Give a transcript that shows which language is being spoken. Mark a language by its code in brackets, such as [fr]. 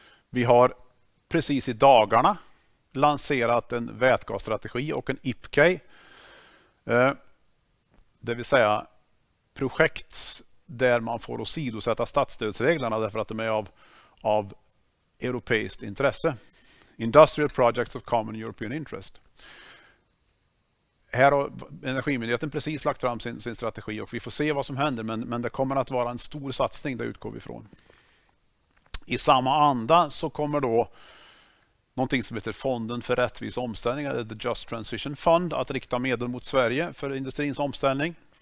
[sv] Vi har precis i dagarna lanserat en vätgasstrategi och en IPK. Det vill säga projekt där man får åsidosätta statsstödsreglerna därför att de är av europeiskt intresse. [en] Industrial projects of common European interest. [sv] Här har Energimyndigheten precis lagt fram sin strategi och vi får se vad som händer, men det kommer att vara en stor satsning, det utgår vi ifrån. I samma anda så kommer då någonting som heter Fonden för rättvis omställning, eller The Just Transition Fund, att rikta medel mot Sverige för industrins omställning.